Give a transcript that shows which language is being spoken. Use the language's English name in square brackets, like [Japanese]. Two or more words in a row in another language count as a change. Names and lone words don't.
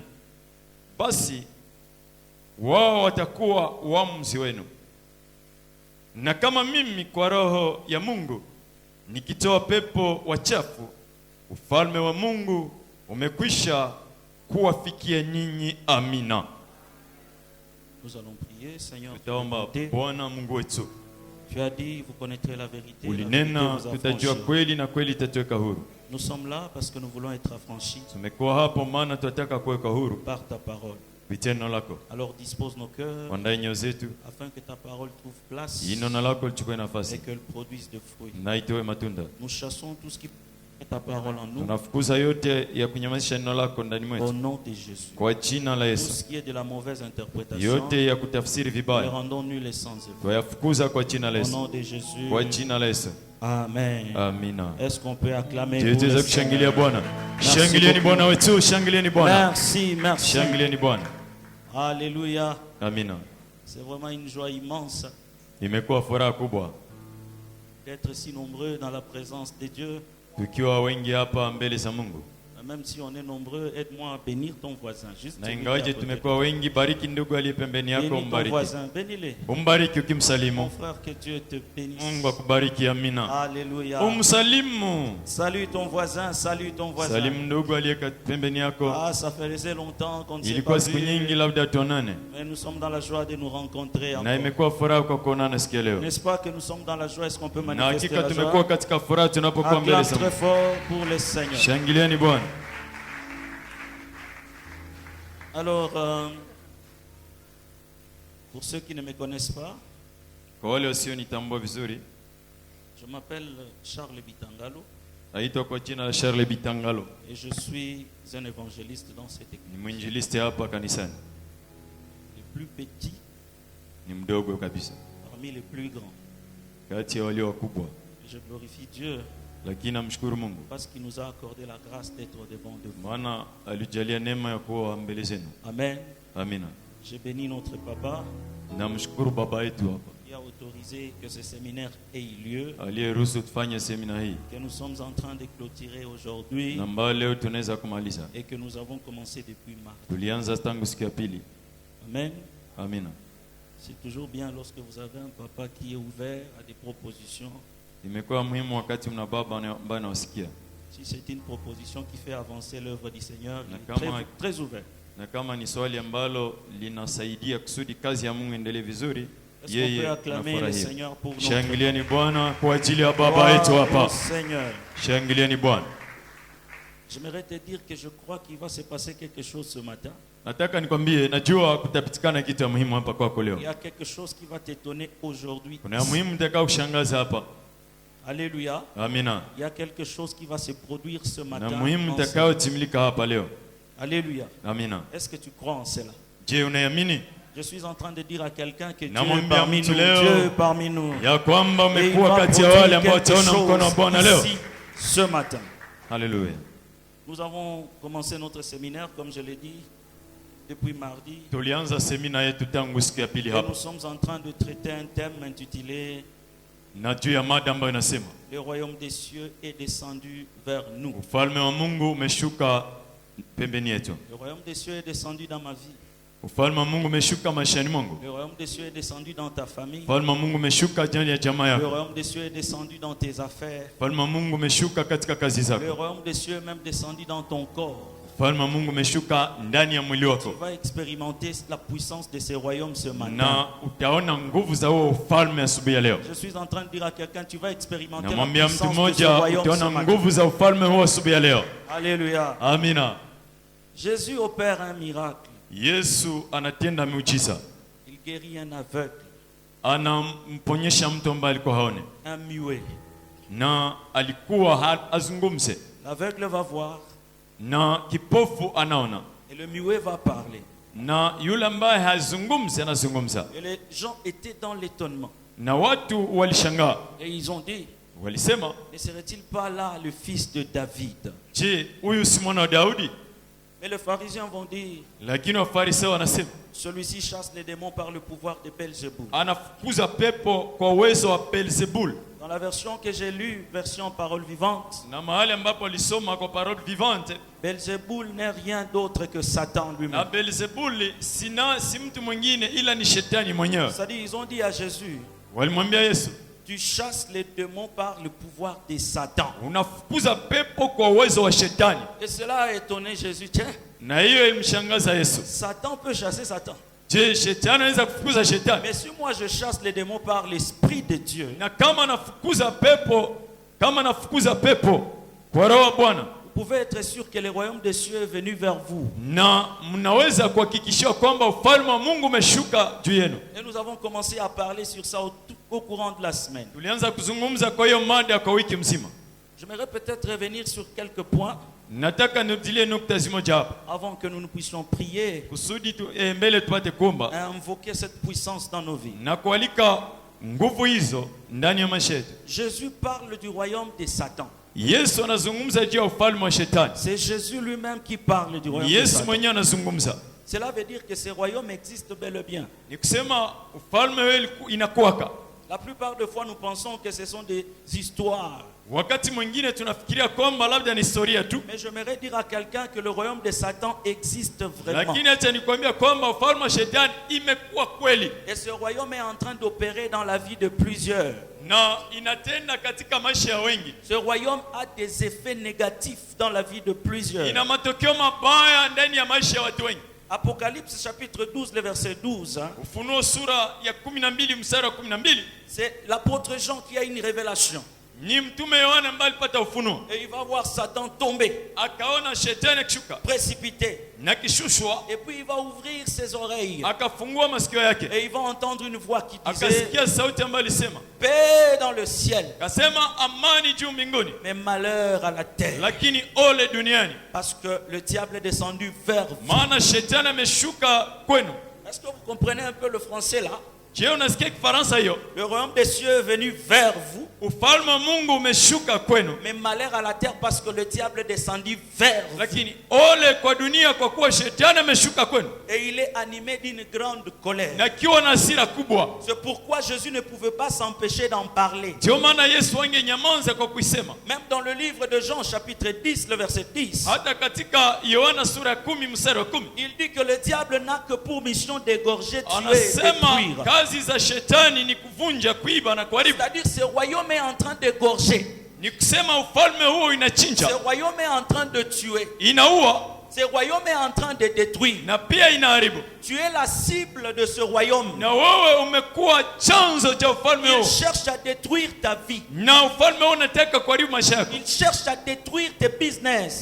[Swahili] Basi wao watakuwa waamuzi wenu. Na kama mimi kwa roho ya Mungu nikitoa pepo wachafu, ufalme wa Mungu umekwisha kuwafikia ninyi. Amina. [French] Nous allons prier. Seigneur, [Swahili] Bwana Mungu wetu, [French] tu as dit: vous connaîtrez la vérité, [Swahili] ulinena tutajua kweli na kweli itatuweka huru. [French] Nous sommes là parce que nous voulons être affranchis [Swahili] Tumekuwa hapo maana tunataka kuweka huru [French] par ta parole. [Swahili] vitendo lako. [French] Alors dispose nos cœurs [Swahili] Wandae nyoyo zetu [French] afin que ta parole trouve place [Swahili] neno lako lichukue [French] et [Swahili] nafasi [French] qu'elle produise de fruits. [Swahili] na itoe matunda. [French] Nous chassons tout ce qui est ta parole en nous [Swahili] Tunafukuza yote ya kunyamazisha neno lako ndani [French] au [Swahili] mwetu [French] nom de Jésus. [Swahili] kwa jina la [French] Tout [Swahili] Yesu. [French] ce qui est de la mauvaise interprétation, [Swahili] Yote ya kutafsiri [French] nous le [Swahili] vibaya [French] rendons nul et sans effet. [Swahili] tuyafukuza kwa jina la [French] Au [Swahili] Yesu, [French] nom de Jésus. [Swahili] kwa jina la Yesu. [French] Amen. [Swahili] Amina. [French] Est-ce qu'on peut acclamer [Swahili] Tuweze [French] pour le [Swahili] kushangilia [French] Seigneur? [Swahili] Bwana. [French] Merci [Swahili] Shangilieni [French] beaucoup. [Swahili] Bwana wetu, shangilieni Bwana. [French] Merci, merci. [Swahili] Shangilieni Bwana. [French] Alléluia. [Swahili] Amina. [French] C'est vraiment une joie immense [Swahili] Imekuwa furaha kubwa [French] d'être si nombreux dans la présence de Dieu. [Swahili] tukiwa wengi hapa mbele za Mungu. [French] Même si on est nombreux, aide-moi à bénir ton voisin. Juste [Swahili] Na ingawaje tumekuwa wengi, bariki ndugu aliye pembeni yako, [French] bénis ton [Swahili] umbariki. [French] voisin, bénis-le. [Swahili] Umbariki [French] Mon [Swahili] ukimsalimu. [French] frère, que Dieu te bénisse. [Swahili] Mungu akubariki. Amina. [French] Alléluia. [Swahili] Umsalimu. [French] Salue ton voisin, salue ton voisin. [Swahili] Salimu ndugu aliye pembeni yako. [French] Ah, ça faisait longtemps qu'on ne s'est pas [Swahili] Ilikuwa siku [French] vu, [Swahili] nyingi labda tuonane, [French] mais nous sommes dans la joie de nous rencontrer [Swahili] na [French] encore. [Swahili] imekuwa furaha kwa kuonana siku ya leo. [French] N'est-ce pas que nous sommes dans la joie? Est-ce qu'on peut [Swahili] Na [French] manifester [Swahili] hakika [French] la [Swahili] tumekuwa [French] joie? [Swahili] katika furaha tunapokuwa mbele [French] Acclame [Swahili] za [French] très [Swahili] Mungu. [French] fort pour le Seigneur. [Swahili] Shangilieni Bwana. [French] Alors, pour ceux qui ne me connaissent pas, [Swahili] Kwa wale wasionitambua vizuri, [French] Je m'appelle Charles Bitangalo [Swahili] Aitwa kwa jina la Charles Bitangalo. [French] et je suis un évangéliste dans cette église. [Swahili] Ni mwinjilisti hapa kanisani. [French] Le plus petit [Swahili] Ni mdogo kabisa [French] parmi les plus grands. [Swahili] kati ya walio wakubwa, [French] Et je glorifie Dieu [Swahili] lakini namshukuru Mungu [French] parce qu'il nous a accordé la grâce d'être devant de vous. [Swahili] maana alijalia neema ya kuwa mbele zenu. [French] Amen. [Swahili] Amina. [French] Je bénis notre papa [Swahili] Namshukuru baba yetu hapa [French] qui a autorisé que ce séminaire ait lieu, [Swahili] aliyeruhusu tufanye semina hii, [French] que nous sommes en train de clôturer aujourd'hui [Swahili] na ambayo leo tunaweza kumaliza. [French] et que nous avons commencé depuis mars. [Swahili] Tulianza tangu siku ya pili. [French] Amen. [Swahili] Amina. [French] C'est toujours bien lorsque vous avez un papa qui est ouvert à des propositions. [Swahili] Imekuwa muhimu wakati mna baba ambaye anawasikia, [French] Si c'est une proposition qui fait avancer l'œuvre du Seigneur, il est [Swahili] Nakama- [French] très ouvert. [Swahili] na kama ni swali ambalo linasaidia kusudi kazi ya Mungu endelee vizuri, [French] Est-ce qu'on peut [Swahili] yeye [French] acclamer le [Swahili] anafurahia. [French] Seigneur pour nous? [Swahili] Shangilieni Bwana kwa ajili ya baba yetu hapa. [French] Seigneur. [Swahili] Shangilieni Bwana. [French] J'aimerais te dire que je crois qu'il va se passer quelque chose ce matin. [Swahili] Nataka nikwambie, najua kutapitikana kitu ya muhimu hapa kwako leo. [French] Il y a quelque chose qui va t'étonner aujourd'hui. [Swahili] Kuna ya muhimu nitakao kushangaza hapa. [French] Alléluia. [Swahili] Amina. [French] Il y a quelque chose qui va se produire ce [Swahili] Na [French] matin. [Swahili] muhimu [French] en ce- [Swahili] nitakao timilika hapa leo. [French] Alléluia. [Swahili] Amina. [French] Est-ce que tu crois en cela? [Swahili] Je, unayamini [French] Je suis en train de dire à quelqu'un que Dieu [Swahili] Namwambia [French] est parmi [Swahili] mtu [French] nous. [Swahili] leo [French] Dieu est parmi nous. [Swahili] ya kwamba [French] Et il [Swahili] umekuwa [French] va [Swahili] kati ya wale [French] produire [Swahili] ambao [French] quelque [Swahili] wataona mkono wa Bwana leo. [French] chose ici ce matin. [Swahili] Haleluya. [French] Nous avons commencé notre séminaire, comme je l'ai dit, depuis mardi. [Swahili] Tulianza semina yetu tangu siku ya pili [French] Et [Swahili] hapa, [French] nous sommes en train de traiter un thème intitulé [Swahili] na juu ya mada ambayo inasema [French] Le royaume des cieux est descendu vers nous. [Swahili] ufalme wa Mungu umeshuka pembeni yetu. [French] Le royaume des cieux est descendu dans ma vie. [Swahili] Ufalme wa Mungu umeshuka maishani mwangu. [French] Le royaume des cieux est descendu dans ta famille. [Swahili] Ufalme wa Mungu umeshuka ndani ya jamaa [French] Le [Swahili] yako. [French] royaume des cieux est descendu dans tes affaires. [Swahili] Ufalme wa Mungu umeshuka katika kazi [French] Le [Swahili] zako. [French] royaume des cieux est même descendu dans ton corps. [Swahili] Ufalme wa Mungu umeshuka ndani ya mwili [French] Tu [Swahili] wako, [French] vas expérimenter la puissance de ces royaumes ce matin. [Swahili] na utaona nguvu za huo ufalme asubuhi ya leo. [French] Je suis en train de dire à quelqu'un, tu vas expérimenter la [Swahili] Namwambia mtu [French] puissance de ce [Swahili] mmoja, [French] royaume ce [Swahili] utaona [French] matin. [Swahili] nguvu za ufalme huo asubuhi ya leo. [French] Alléluia. [Swahili] Amina. [French] Jésus opère un miracle. [Swahili] Yesu anatenda miujiza, [French] Il guérit un aveugle, [Swahili] anamponyesha mtu ambaye alikuwa haone [French] un muet. [Swahili] na alikuwa azungumze, [French] L'aveugle va voir [Swahili] na kipofu anaona, [French] et le muet va parler. [Swahili] na yule ambaye hazungumzi anazungumza, [French] Et les gens étaient dans l'étonnement. [Swahili] na watu walishangaa, [French] Et ils ont dit, [Swahili] walisema, [French] ne serait-il pas là le fils de David? [Swahili] je, huyu si mwana wa Daudi? [French] Mais les pharisiens vont dire, [Swahili] Lakini Wafarisayo wanasema [French] celui-ci chasse les démons par le pouvoir de Belzéboul. [Swahili] anafukuza pepo kwa uwezo wa Beelzebul. [French] Dans la version que j'ai lue, version parole vivante, [Swahili] Na mahali ambapo alisoma kwa [French] parole vivante, Belzéboul n'est rien d'autre que Satan [Swahili] na [French] lui-même. [Swahili] Beelzebuli si mtu mwingine ila ni shetani mwenyewe. [French] C'est-à-dire, ils ont dit à Jésus, [Swahili] Walimwambia Yesu, [French] tu chasses les démons par le pouvoir de Satan. [Swahili] unafukuza pepo kwa uwezo wa shetani. [French] Et cela a étonné Jésus. Tiens, [Swahili] Na hiyo ilimshangaza Yesu. [French] Satan peut chasser Satan. [Swahili] Je, shetani anaweza kufukuza shetani? [French] Mais si moi je chasse les démons par l'Esprit de Dieu, [Swahili] Na kama nafukuza pepo kwa roho wa Bwana, [French] vous pouvez être sûr que le royaume des cieux est venu vers vous. [Swahili] na mnaweza kuhakikishia kwamba ufalme wa Mungu umeshuka juu yenu. [French] Et nous avons commencé à parler sur ça au courant de la semaine. [Swahili] Tulianza kuzungumza kwa hiyo mada kwa wiki mzima. [French] J'aimerais peut-être revenir sur quelques points [Swahili] Nataka nirudilie nukta zimoja hapa [French] avant que nous ne puissions prier [Swahili] kusudi mbele tupate kuomba [French] et invoquer cette puissance dans nos vies. [Swahili] na kualika nguvu hizo ndani ya maisha yetu. [French] Jésus parle du royaume de Satan. [Swahili] Yesu anazungumza juu ya ufalme wa shetani. [French] C'est Jésus lui-même qui parle du royaume de [Swahili] Yesu [French] Satan. [Swahili] mwenyewe anazungumza. [French] Cela veut dire que ce royaume existe bel et bien. [Swahili] Ni kusema ufalme wewe inakuwaka. [French] La plupart des fois, nous pensons que ce sont des histoires. [Swahili] Wakati mwingine tunafikiria kwamba labda ni historia tu, [French] Mais j'aimerais dire à quelqu'un que le royaume de Satan existe vraiment. [Swahili] lakini acha nikwambia kwamba ufalme wa shetani imekuwa kweli [French] Et ce royaume est en train d'opérer dans la vie de plusieurs. [Swahili] na inatenda katika maisha ya wengi. [French] Ce royaume a des effets négatifs dans la vie de plusieurs. [Swahili] Ina matokeo mabaya ndani ya maisha ya watu wengi. [French] Apocalypse chapitre 12, le verset 12. [Swahili] Ufunuo sura ya 12 mstari wa 12. [French] C'est l'apôtre Jean qui a une révélation. [Swahili] Ni mtume Yohana ambaye alipata ufunuo, [French] Et il va voir Satan tomber, [Swahili] akaona shetani akishuka, [French] précipité. [Swahili] na kishushwa [French] et puis il va ouvrir ses oreilles. [Swahili] akafungua masikio yake, [French] Et il va entendre une voix qui disait [Swahili] akasikia sauti ambayo alisema, [French] paix dans le ciel, [Swahili] kasema amani juu mbinguni, [French] mais malheur à la terre. [Swahili] lakini ole duniani, [French] Parce que le diable est descendu vers vous. [Swahili] maana shetani ameshuka kwenu. [French] Est-ce que vous comprenez un peu le français là? [Swahili] Je, unasikia Kifaransa hiyo? [French] Le royaume des cieux est venu vers vous, [Swahili] Ufalme wa Mungu umeshuka kwenu, [French] mais malheur à la terre parce que le diable est descendu vers vous. [Swahili] lakini ole kwa dunia kwa kuwa shetani ameshuka kwenu, [French] Et il est animé d'une grande colère. [Swahili] na kiwa na hasira kubwa. [French] C'est pourquoi Jésus ne pouvait pas s'empêcher d'en parler. [Swahili] Ndio maana Yesu angenyamaza kwa kuisema. [French] Même dans le livre de Jean chapitre 10, le verset 10, [Swahili] Hata katika Yohana sura ya 10 mstari wa 10 [French] il dit que le diable n'a que pour mission d'égorger, tuer et [Swahili] anasema [French] détruire. [Swahili] kazi za shetani ni kuvunja, kuiba na kuharibu. [French] C'est-à-dire ce royaume est en train d'égorger. [Swahili] Ni kusema ufalme huo [French] Ce [Swahili] inachinja, [French] royaume est en train de tuer. [Swahili] inaua [French] Ce royaume est en train de détruire. [Swahili] na pia inaharibu. [French] Tu es la cible de ce royaume. [Swahili] Na wewe umekuwa chanzo cha ufalme [French] Il [Swahili] huo, [French] cherche à détruire ta vie. [Swahili] na ufalme huo unataka kuharibu maisha yako, [French] Il cherche à détruire tes business.